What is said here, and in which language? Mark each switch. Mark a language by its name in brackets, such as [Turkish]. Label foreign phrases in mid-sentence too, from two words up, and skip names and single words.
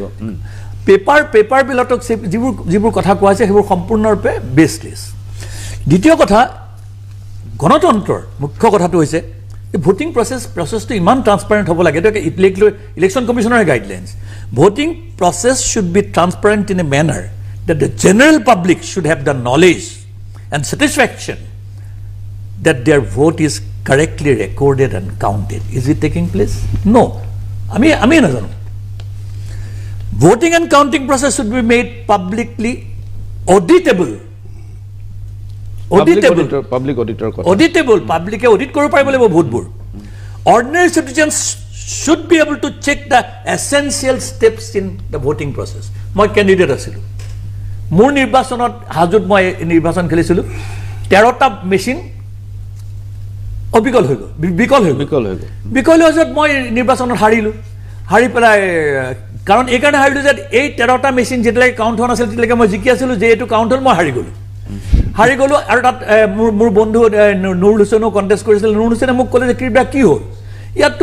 [Assamese] পেপাৰ বিলতক যিবোৰ কথা কোৱা হৈছে সেইবোৰ সম্পূৰ্ণৰূপে বেছলেছ দ্বিতীয় কথা গণতন্ত্ৰৰ মুখ্য কথাটো হৈছে যে ভোটিং প্ৰচেছটো ইমান ট্ৰান্সপাৰেণ্ট হ'ব লাগে এইটো ইলেকশ্যন কমিশ্যনৰ গাইডলাইনছ [English] voting process should be transparent in a manner that the general public should have the knowledge and satisfaction that their vote is correctly recorded and counted. Is it taking place? No. [Assamese] আমি নাজানো. [English] Voting and counting process should be made publicly auditable. Public auditor কথা. Auditable. Public audit [Assamese] কৰিব পাৰিব লাগিব ভোটবোৰ. [English] Ordinary citizens should be able to check the essential steps in the voting process. [Assamese] মই candidate আছিলোঁ. মোৰ নিৰ্বাচনত হাজোত মই নিৰ্বাচন খেলিছিলোঁ 13টা মেচিন বিকল হৈ গ'ল মই নিৰ্বাচনত হাৰি পেলাই কাৰণ এইকাৰণে হাৰিলোঁ যে এই 13টা মেচিন যেতিয়ালৈকে কাউণ্ট হোৱা নাছিল তেতিয়ালৈকে মই জিকি আছিলোঁ যে এইটো কাউণ্ট হ'ল মই হাৰি গ'লোঁ আৰু তাত মোৰ বন্ধু নুৰুল হুছেইনেও কণ্টেষ্ট কৰিছিল নুৰুল হুছেইনে মোক ক'লে যে কিবা কি হ'ল ইয়াততো